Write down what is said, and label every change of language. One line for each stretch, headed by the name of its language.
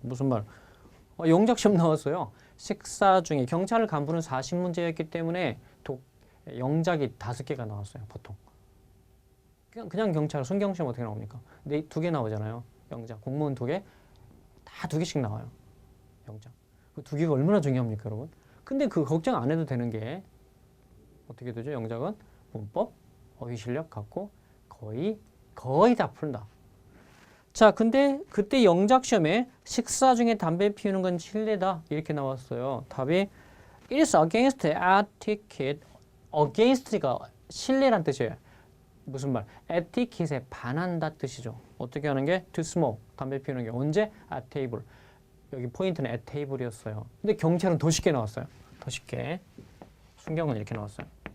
Korean: 무슨 말? 영작 시험 나왔어요. 식사 중에 경찰 간부는 40문제였기 때문에 영작이 5개가 나왔어요. 보통. 그냥 경찰 순경 시험 어떻게 나옵니까? 네, 2개 나오잖아요. 영작. 공무원 2개. 다 2개씩 나와요. 영작. 그 2개가 얼마나 중요합니까, 여러분? 근데 그 걱정 안 해도 되는 게 어떻게 되죠? 영작은 문법, 어휘 실력 갖고 거의 다 푼다. 자, 근데 그때 영작 시험에 식사 중에 담배 피우는 건 실례다 이렇게 나왔어요. 답이
English: It is against etiquette.
Korean: against가 실례란 뜻이에요. 무슨 말? etiquette에 반한다 뜻이죠. 어떻게 하는 게? to smoke. 담배 피우는 게 언제? at table. 여기 포인트는 at table이었어요. 근데 경찰은 더 쉽게 나왔어요. 더 쉽게. 순경은 이렇게 나왔어요.